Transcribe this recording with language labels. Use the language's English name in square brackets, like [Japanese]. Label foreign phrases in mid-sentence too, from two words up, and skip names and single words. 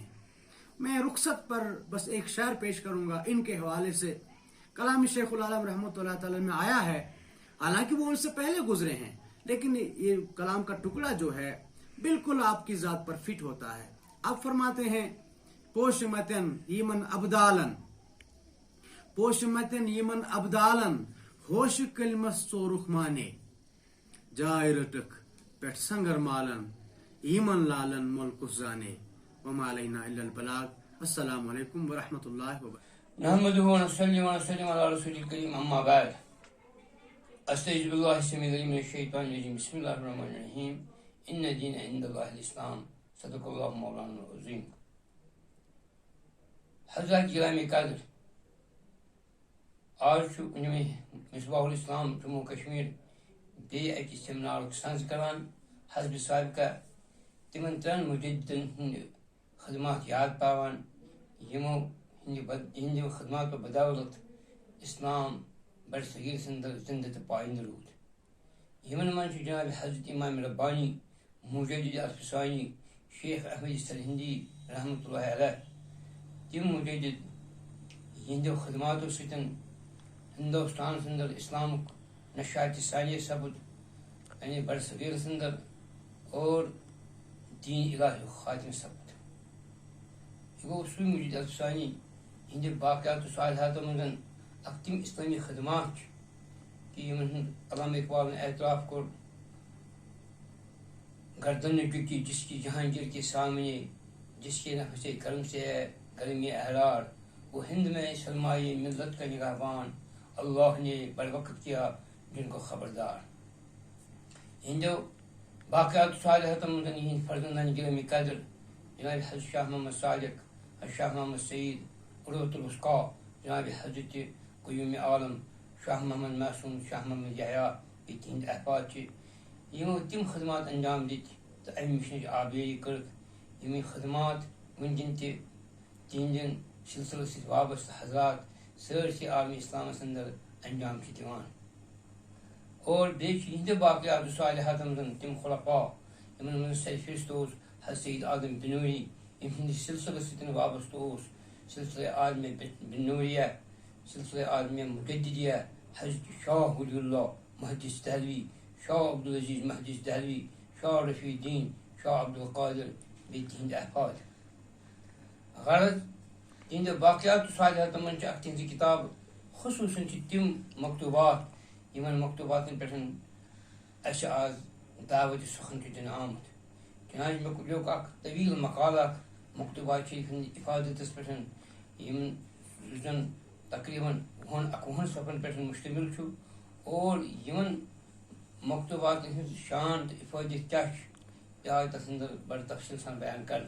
[Urdu] میں رخصت پر بس ایک شعر پیش کروں گا ان کے حوالے سے. کلام شیخ العالم [Arabic] رحمۃ اللہ تعالی [Urdu] میں آیا ہے، حالانکہ وہ ان سے پہلے گزرے ہیں، لیکن یہ کلام کا ٹکڑا جو ہے بالکل آپ کی ذات پر فٹ ہوتا ہے. آپ فرماتے ہیں [Kashmiri] پوش متن یمن ابدالن، پوش متن یمن ابدالن ہوش کلمس ژورُکھ مانے، جائے رٹک پٮ۪ٹھ سنگر مالن یمن لالن ملکس زانے، [Arabic] وما علینا الا البلاغ. السلام علیکم ورحمۃ اللہ وبرکاتہ. نحمده ونصلي ونسلم على رسول الكريم أما بعد. أستعيذ بالله السميع العليم من الشيطان الرجيم. بسم الله الرحمن الرحيم. إن الدين عند الله الإسلام. صدق الله مولانا العظيم. [Kashmiri] حضرات گرامی قدر، آج چھُ مصباح الاسلام جموں کشمیر بیٚیہِ اَکہِ سیمنارُک سنٛز کران حسب سابقہ تِمن ترٛٮ۪ن مُجدِدن ہٕنٛدِ خدمات یاد پاوان یِمو ہٕنٛدِ خدماتو بدولت اسلام بڑ صغیر سندر زندٕ تہٕ پایندٕ روٗد. یِمن منٛز چھُ جناب حضرت امام ربانی مجدد الفسانی شیخ احمد سرہندی [Arabic] رحمۃ اللہ علیہ. [Kashmiri] تِم مجدد یِہنٛدیو خدماتو سۭتۍ ہندوستانس اندر اسلامُک نشاط ثانیہ سپُد یعنی بڑ صغیر اندر اور دین الہیُک خاتمہ سپُد. یہ گوٚو سُے مجدد الفسانی ہندِ باقیات صالحاتو منٛز اکھ تِم اسلامی خدمات چھِ کہ یِمن ہُنٛد علامہ اقبالن اعتراف کوٚر، [Urdu] گردن نے ٹکی جس کی جہانگیر کے سامنے، جس کے نفس کرم سے ہے گرم احرار، وہ ہند میں سرمایہ ملت کا نگہبان، اللہ نے بر وقت کیا جن کو خبردار. [Kashmiri] ہندو باقیات صالحات منٛز یِہنٛدۍ فرزندان گرامی قدر جناب حضرت شاہ محمد صادق، شاہ محمد سعید، عروۃ الوثقیٰ جناب حضرت قیوم عالم شاہ محمد معصوم، شاہ محمد یحییٰ، یہ تہنٛدۍ احفاد چھِ یِمو تِم خدمات انجام دِتۍ تہٕ امہِ مِشنٕچ آبیٲری کٔرٕکھ. یِم خدمات وٕنکٮ۪ن تہِ تِہنٛدٮ۪ن سلسلس سۭتۍ وابستہٕ حضرات سٲرسٕے عالمی اسلامس اندر انجام چھِ دِوان. اور بیٚیہِ چھِ یِہنٛدِ باقیات صالحاتن منٛز تِم خلفاء یِمن منٛز سرفہرست اوس حضرت سید عالم بنوری، ییٚمہِ ہٕنٛدِس سلسلس سۭتۍ وابستہٕ اوس سلسلہ عالم بنوریہ، سلسلہ عالم مجددیہ، حضرت شاہ ولی اللہ محدث دہلوی، شاہ عبدالعزیز محدث دہلوی، شاہ رفیع الدین، شاہ عبدالقادر، بیٚیہِ تِہنٛدۍ احفاد. غرض تِہنٛدِ باقیات صالحاتن منٛز چھِ اکھ تِہنٛزِ کِتاب، خصوٗصاً چھِ تِم مکتوبات یِمن مکتوباتن پٮ۪ٹھ اَسہِ آز دعوتِ سخن چھُ دِنہٕ آمُت. چنانچہ مےٚ لیوٚکھ اکھ طویل مقالہ اکھ مکتوبات شریف ہٕنٛدِ حفاظتس پٮ۪ٹھ، یِم زن تقریباً 21 صفحن پٮ۪ٹھ مشتمل چھُ، اور یِمن مکتوباتن ہٕنٛز شان تہٕ حفاظت کیٛاہ چھِ یہِ آیہِ تتھ اندر بڑٕ تفصیل سان بیان کرنہٕ.